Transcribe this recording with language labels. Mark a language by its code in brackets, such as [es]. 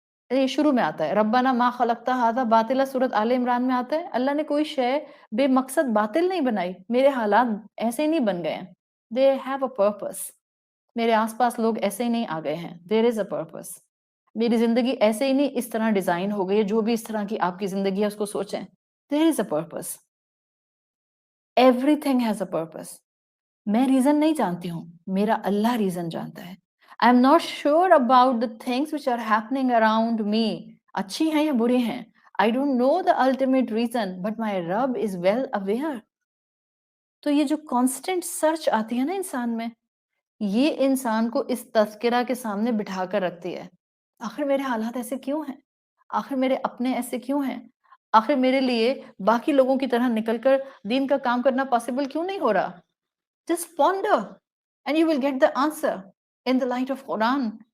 [ur] یہ شروع میں آتا ہے [ar] ربنا ما خلقت ھذا باطلا، [ur] سورۃ آل عمران میں آتا ہے اللہ نے کوئی شے بے مقصد باطل نہیں بنائی. میرے حالات ایسے ہی نہیں بن گئے ہیں. [en] They have a purpose. [ur] میرے آس پاس لوگ ایسے ہی نہیں آ گئے ہیں. [en] There is a purpose. [ur] میری زندگی ایسے ہی نہیں اس طرح ڈیزائن ہو گئی ہے. جو بھی اس طرح کی آپ کی زندگی ہے اس کو سوچیں. [en] There is a purpose. Everything has a purpose. [ur] میں ریزن نہیں جانتی ہوں، میرا اللہ ریزن جانتا ہے. [en] I am not sure about the things which are happening around me. [ur] اچھی ہیں یا بری ہیں. [en] I don't know the ultimate reason, but my Rabb is well aware. [ur] تو یہ جو کانسٹنٹ سرچ آتی ہے نا انسان میں، یہ انسان کو اس تذکرہ کے سامنے بٹھا کر رکھتی ہے. آخر میرے حالات ایسے کیوں ہیں؟ آخر میرے اپنے ایسے کیوں ہیں؟ آخر میرے لیے باقی لوگوں کی طرح نکل کر دین کا کام کرنا پاسبل کیوں نہیں ہو رہا؟ [en] Just ponder and you will get the answer in the light of Quran.